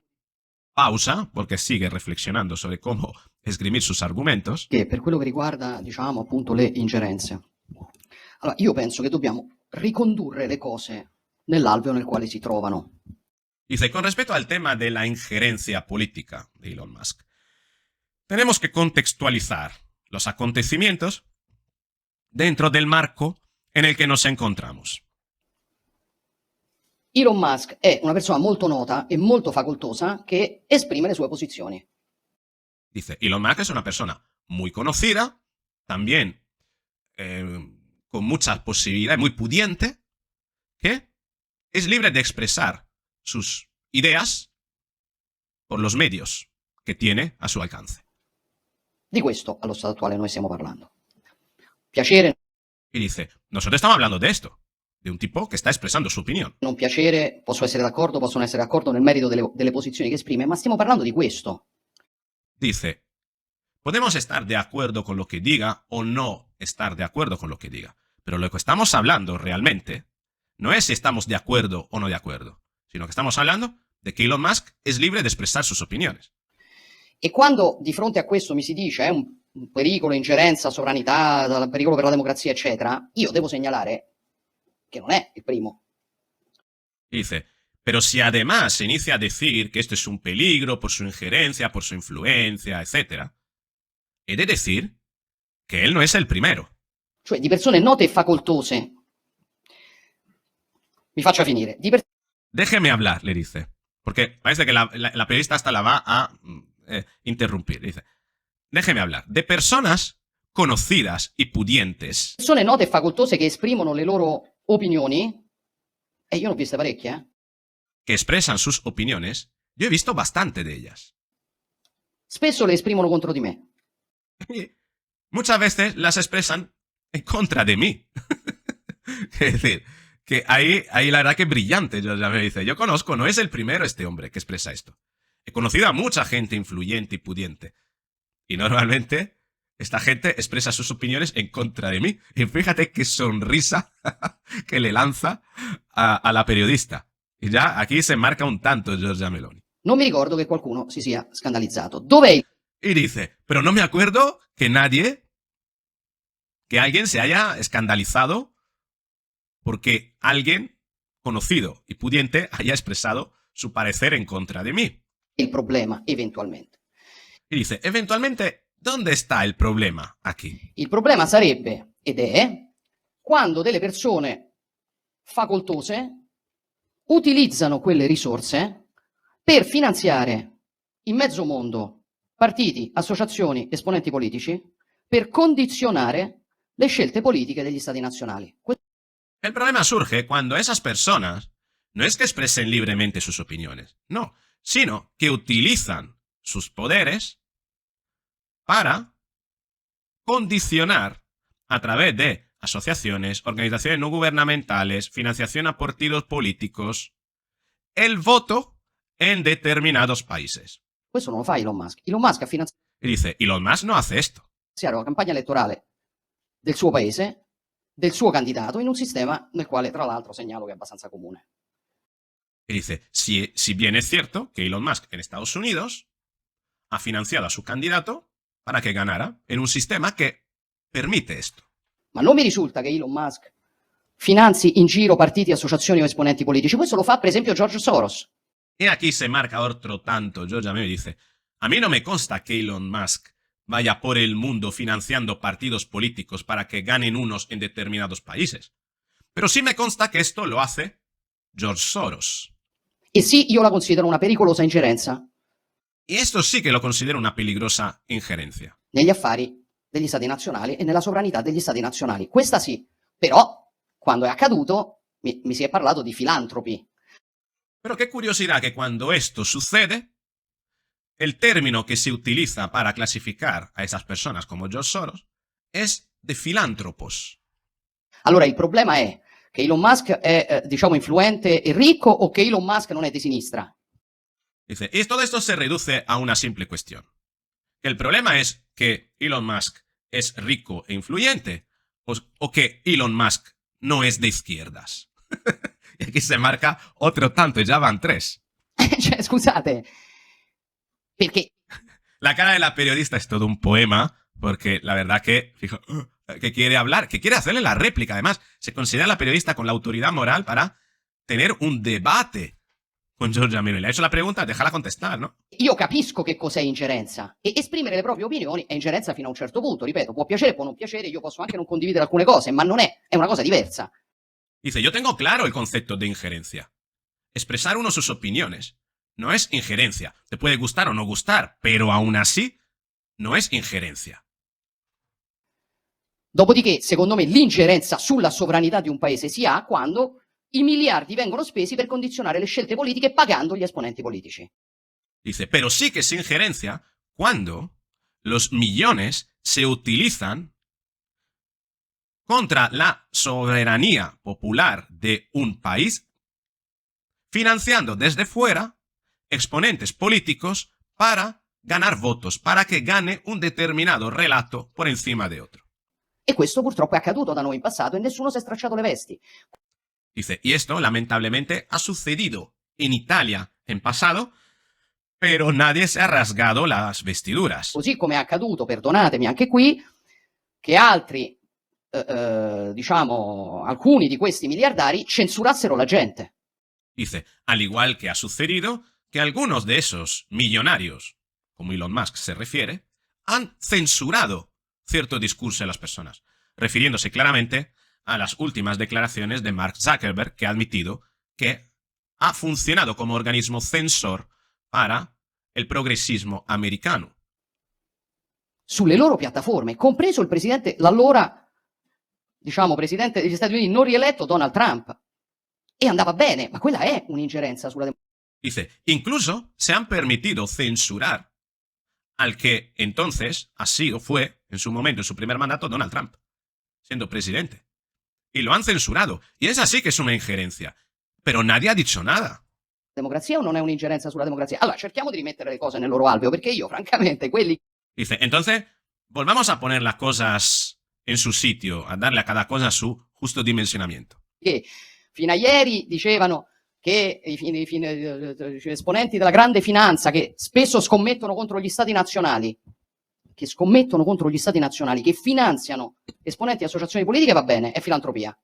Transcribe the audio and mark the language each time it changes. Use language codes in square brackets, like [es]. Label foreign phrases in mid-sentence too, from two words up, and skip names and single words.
[es] Pausa, porque sigue reflexionando sobre cómo esgrimir sus argumentos. [it] per quello che riguarda, diciamo, appunto le ingerenze. Allora, io penso che dobbiamo ricondurre le cose nell'alveo nel quale si trovano. [es] Dice, con respecto al tema de la injerencia política de Elon Musk, tenemos que contextualizar los acontecimientos dentro del marco en el que nos encontramos. [it] Elon Musk è una persona molto nota e molto facoltosa che esprime le sue posizioni. [es] Dice, Elon Musk es una persona muy conocida, también con muchas posibilidades, muy pudiente, que es libre de expresar sus ideas por los medios que tiene a su alcance. [it] Di questo, allo stato attuale, noi stiamo parlando. Piacere, [es] Y dice, nosotros estamos hablando de esto, de un tipo que está expresando su opinión. [it] non piacere, posso essere d'accordo, possono essere d'accordo nel merito delle posizioni che esprime, ma stiamo parlando di questo. [es] Dice, podemos estar de acuerdo con lo que diga o no estar de acuerdo con lo que diga, pero lo que estamos hablando realmente no es si estamos de acuerdo o no de acuerdo, sino que estamos hablando de que Elon Musk es libre de expresar sus opiniones. [it] E quando di fronte a questo mi si dice è un pericolo, ingerenza, sovranità, pericolo per la democrazia, eccetera, io devo segnalare che non è il primo. [es] Dice, pero si además se inicia a decir que esto es un peligro por su injerencia, por su influencia, etc., he de decir que él no es el primero. [it] Cioè di persone note e facoltose. Mi faccia finire. [es] Déjeme hablar, le dice. Porque parece que la periodista hasta la va a interrumpir. Dice, déjeme hablar. De personas conocidas y pudientes. [it] Persone note e facoltose che esprimono le loro opinioni, e io ne ho viste parecchie, [es] que expresan sus opiniones, yo he visto bastante de ellas. [it] spesso le esprimono contro di me. [es] Y muchas veces las expresan en contra de mí. Es decir, que ahí la verdad que es brillante. Ya me dice, yo conozco, no es el primero este hombre que expresa esto. He conocido a mucha gente influyente y pudiente. Y normalmente esta gente expresa sus opiniones en contra de mí. Y fíjate qué sonrisa que le lanza a la periodista. [it] E già [es] aquí se marca un tanto Giorgia Meloni. [it] Non mi ricordo che qualcuno si sia scandalizzato. Dov'è il [es] Y dice, pero no me acuerdo que alguien se haya escandalizado porque alguien conocido y pudiente haya expresado su parecer en contra de mí. [it] problema, eventualmente? [es] Y dice, eventualmente, ¿dónde está el problema aquí? [it] Il problema sarebbe, ed è, quando delle persone facoltose utilizzano quelle risorse per finanziare in mezzo mondo partiti, associazioni, esponenti politici, per condizionare le scelte politiche degli stati nazionali. [es] El problema surge cuando esas personas no es que expresen libremente sus opiniones, no, sino que utilizan sus poderes para condicionar a través de asociaciones, organizaciones no gubernamentales, financiación a partidos políticos, el voto en determinados países. [it] Questo non lo fa Elon Musk. Elon Musk ha finanziato [es] Y dice, Elon Musk no hace esto. [it] la campagna elettorale del suo paese, del suo candidato, in un sistema nel quale, tra l'altro, segnalo che è abbastanza comune. [es] Y dice, si bien es cierto que Elon Musk en Estados Unidos ha financiado a su candidato para que ganara en un sistema que permite esto. [it] Ma non mi risulta che Elon Musk finanzi in giro partiti, associazioni o esponenti politici. Questo lo fa, per esempio, George Soros. [es] Y aquí se marca otro tanto. Giorgia Meloni dice, a mí no me consta que Elon Musk vaya por el mundo financiando partidos políticos para que ganen unos en determinados países. Pero sí me consta que esto lo hace George Soros. [it] E sì, io la considero una pericolosa ingerenza [es] Y esto sí que lo considero una peligrosa injerencia. [it] negli affari degli stati nazionali e nella sovranità degli stati nazionali. Questa sì, però quando è accaduto mi si è parlato di filantropi. [es] Pero qué curiosidad que cuando esto sucede, el término que se utiliza para clasificar a esas personas como George Soros es de filántropos. [it] Allora il problema è che Elon Musk è, diciamo, influente e ricco o che Elon Musk non è di sinistra? [es] Dice, y todo esto se reduce a una simple cuestión. El problema es que Elon Musk es rico e influyente o que Elon Musk no es de izquierdas. Y aquí se marca otro tanto, y ya van 3. [it] Cioè, scusate, perché [es] La cara de la periodista es todo un poema, porque la verdad que, fijo, que quiere hablar, que quiere hacerle la réplica. Además, se considera la periodista con la autoridad moral para tener un debate con Giorgia Meloni. Le ha hecho la pregunta, déjala contestar, ¿no? [it] io capisco che cos'è ingerenza e esprimere le proprie opinioni è ingerenza fino a un certo punto, ripeto, può piacere, può non piacere, io posso anche non condividere alcune cose, ma non è una cosa diversa. [es] Dice, yo tengo claro el concepto de injerencia. Expresar uno sus opiniones no es injerencia. Te puede gustar o no gustar, pero aún así no es injerencia. [it] Dopodiché, secondo me, l'ingerenza sulla sovranità di un paese si ha quando i miliardi vengono spesi per condizionare le scelte politiche pagando gli esponenti politici. [es] Dice, pero sí que es injerencia cuando los millones se utilizan contra la soberanía popular de un país, financiando desde fuera exponentes políticos para ganar votos, para que gane un determinado relato por encima de otro. [it] E questo purtroppo è accaduto da noi in passato e nessuno si è stracciato le vesti. [es] Dice, y esto lamentablemente ha sucedido en Italia en pasado, pero nadie se ha rasgado las vestiduras. [it] Così come è accaduto, perdonatemi anche qui, che altri, diciamo, alcuni di questi miliardari censurassero la gente. [es] Dice, al igual que ha sucedido que algunos de esos millonarios, como Elon Musk se refiere, han censurado cierto discurso de las personas, refiriéndose claramente a las últimas declaraciones de Mark Zuckerberg, que ha admitido que ha funcionado como organismo censor para el progresismo americano. [it] Sulle loro piattaforme, compreso il presidente, l'allora, diciamo, presidente degli Stati Uniti non rieletto Donald Trump. E andava bene, ma quella è un'ingerenza sulla democrazia. [es] Dice, incluso se han permitido censurar al que entonces fue, en su momento, en su primer mandato, Donald Trump, siendo presidente. Y lo han censurado. Y es así que es una injerencia. Pero nadie ha dicho nada. [it] Democrazia o non è un'ingerenza sulla democrazia? Allora, cerchiamo di rimettere le cose nel loro alveo, perché io, francamente, quelli... [es] Dice, entonces, volvamos a poner las cosas en su sitio, a darle a cada cosa su justo dimensionamento. [it] Che fino a ieri dicevano che gli esponenti della grande finanza, che spesso scommettono contro gli stati nazionali, che finanziano esponenti di associazioni politiche, va bene, è filantropia.